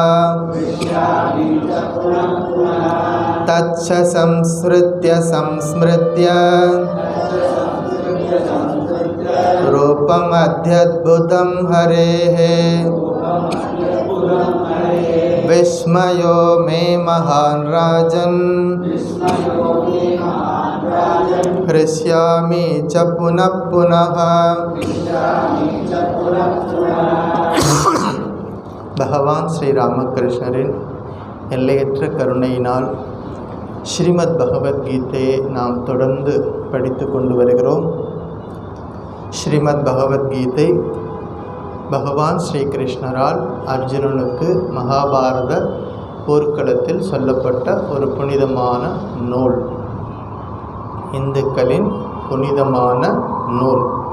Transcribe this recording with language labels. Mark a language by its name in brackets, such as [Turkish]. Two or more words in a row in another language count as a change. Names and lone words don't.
[Sanskrit] तच्च संस्मृत्य रूपमद्यद्भुतं हरेः विस्मयो मे महान् राजन् हृष्यामि च पुनः पुनः. [Tamil] பகவான் ஸ்ரீ ராமகிருஷ்ணரின் எல்லையற்ற கருணையினால் ஸ்ரீமத் பகவத்கீதையை நாம் தொடர்ந்து படித்து கொண்டு வருகிறோம். ஸ்ரீமத் பகவத்கீதை பகவான் ஸ்ரீகிருஷ்ணரால் அர்ஜுனனுக்கு மகாபாரத போர்க்களத்தில் சொல்லப்பட்ட ஒரு புனிதமான நூல், இந்துக்களின் புனிதமான நூல்.